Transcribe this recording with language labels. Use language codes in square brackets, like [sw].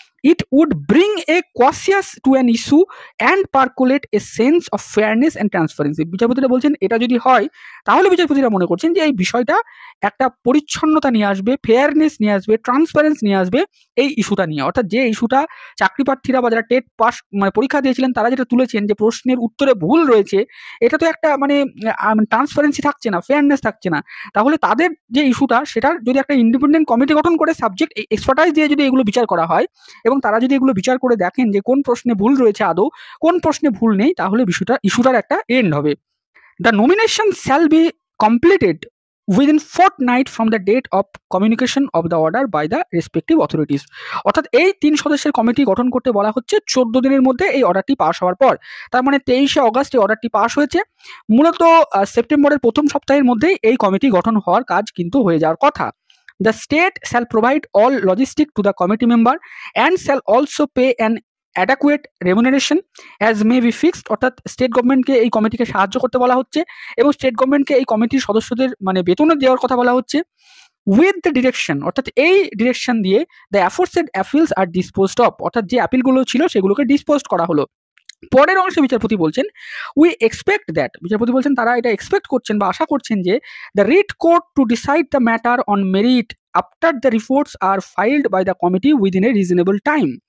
[en] it would bring a cautious to an issue and percolate a sense of fairness and transparency. [bn] বিচারপতিরা বলছেন এটা যদি হয় তাহলে বিচারপতিরা মনে করছেন যে এই বিষয়টা একটা পরিচ্ছন্নতা নিয়ে আসবে, ফেয়ারনেস নিয়ে আসবে, ট্রান্সপারেন্স নিয়ে আসবে এই ইস্যুটা নিয়ে। অর্থাৎ যে ইস্যুটা চাকরি প্রার্থীরা বা যারা টেট পাস মানে পরীক্ষা দিয়েছিলেন তারা যেটা তুলেছেন যে প্রশ্নের উত্তরে ভুল রয়েছে, এটা তো একটা মানে ট্রান্সপারেন্সি থাকছে না, ফেয়ারনেস থাকছে না। তাহলে তাদের যে ইস্যুটা সেটার যদি একটা ইন্ডিপেন্ডেন্ট কমিটি গঠন করে সাবজেক্ট এক্সপার্টাইজ দিয়ে যদি এগুলো বিচার করা হয় এবং তারা যদি এগুলো বিচার করে দেখেন যে কোন প্রশ্নে ভুল রয়েছে আদৌ, কোন প্রশ্নে ভুল নেই, তাহলে ইস্যুটার একটা এন্ড হবে। [en] The nomination shall be completed within fortnight from the date of communication of the order by the respective authorities. [bn] অর্থাৎ এই 3 সদস্যের কমিটি গঠন করতে বলা হচ্ছে 14 দিনের মধ্যে এই অর্ডারটি পাস হওয়ার পর। তার মানে 23শে অগস্ট এই অর্ডারটি পাস হয়েছে। মূলত সেপ্টেম্বরের প্রথম সপ্তাহের মধ্যেই এই কমিটি গঠন হওয়ার কাজ কিন্তু হয়ে যাওয়ার কথা। [en] The state shall provide all logistics to the committee member and shall also pay an adequate remuneration as may be fixed. [bn] অর্থাৎ স্টেট গভর্নমেন্টকে এই কমিটিকে সাহায্য করতে বলা হচ্ছে এবং স্টেট গভর্নমেন্টকে এই কমিটির সদস্যদের মানে বেতন দেওয়ার কথা বলা হচ্ছে [en] With the direction. [bn] অর্থাৎ এই ডিরেকশন দিয়ে [en] the aforesaid appeals are disposed of, [bn] অর্থাৎ যে অ্যাপিলগুলো ছিল সেগুলোকে ডিসপোজ করা হলো। পরের অংশে বিচারপতি বলছেন [en] we expect that, [bn] বিচারপতি বলছেন তারা এটা এক্সপেক্ট করছেন বা আশা করছেন যে [en] The writ court to decide the matter on merit after the reports are filed by the committee within a reasonable time.